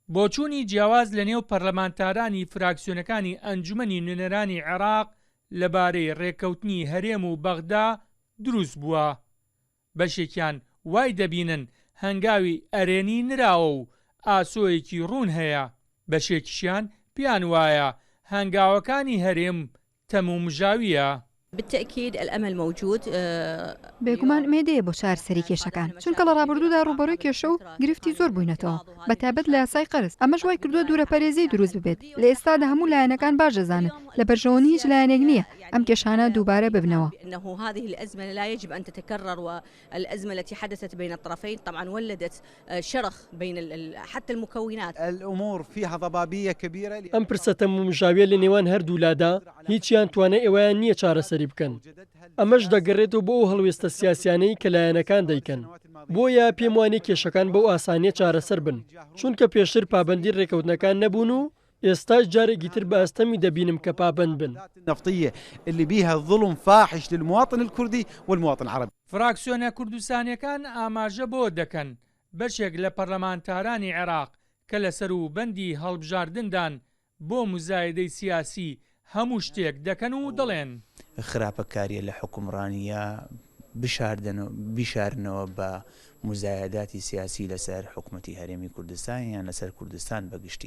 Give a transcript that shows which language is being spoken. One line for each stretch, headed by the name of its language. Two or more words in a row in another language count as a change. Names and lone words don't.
Central Kurdish: بۆچوونی جیاواز لە نێو پەرلەمانتارانی فراکسیۆنەکانی ئەنجومەنی نوێنەرانی عێراق لەبارەی ڕێککەوتنی هەرێم و بەغدا دروست بووە. بەشێکیان وای دەبینن هەنگاوی ئەرێنی نراوە و ئاسۆیەکی ڕوون هەیە، بەشێکیشیان پیان وایە هەنگاوەکانی هەرێم تەمومژاویە.
Arabic: بالتأكيد الأمل موجود.
Central Kurdish: بێگومان ئومێدەیە بۆ چارەسەری کێشەکان، چونکە لە ڕابردوودا ڕوبەڕووی کێشە و گرفتی زۆر بووینەتەوە بەتابەت لە یاسای قەرز. ئەمەش وای کردووە دوورەپەرێزی دروست ببێت. لە ئێستادا هەموو لایەنەکان باش دەزانن لە بەرژەوەنی هیچ لایەنێک نییە ئەم کێشانە دووبارە ببنەوە.
Arabic: إنه هذه الأزمة لا يجب أن تتكرر، والأزمة التي حدثت بين الطرفين طبعا ولدت شرخ بين حتى المكونات. الأمور فيها ضبابية كبيرة.
Central Kurdish: ئەم پرسە تەمومژاویە لە نێوان هەردوولادا هیچیان توانە ئێوەیان نییە چارەسەری بکەن. ئەمەش دەگەڕێتەوە بۆ ئەو هەڵوێستە سیاسیانەی کە لایەنەکان دەیکەن. بۆیە پێم وانێ کێشەکان بەو ئاسانیە چارەسەر بن، چونکە پێشتر پابەندی ڕێکەوتنەکان نەبوون و ئێستاش جارێکی تر بە ئەستەمی دەبینم کە پابەند بن.
Arabic: النفطية اللي بيها ظلم فاحش للمواطن الكردي والمواطن العربي.
Central Kurdish: فراکسیۆنە کوردستانیەکان ئاماژە بۆ دەکەن بەشێک لە پەرلەمانتارانی عێراق کە لە سەروبەندی هەڵبژاردندان بۆ مزایدەی سیاسی هەموو شتێک دەکەن و دەڵێن خراپەکاریە لە حکومڕانیە بشارنەوە بە مزایداتی سیاسی لەسەر حکوومەتی هەرێمی کوردستان یان لەسەر کوردستان بەگشتی.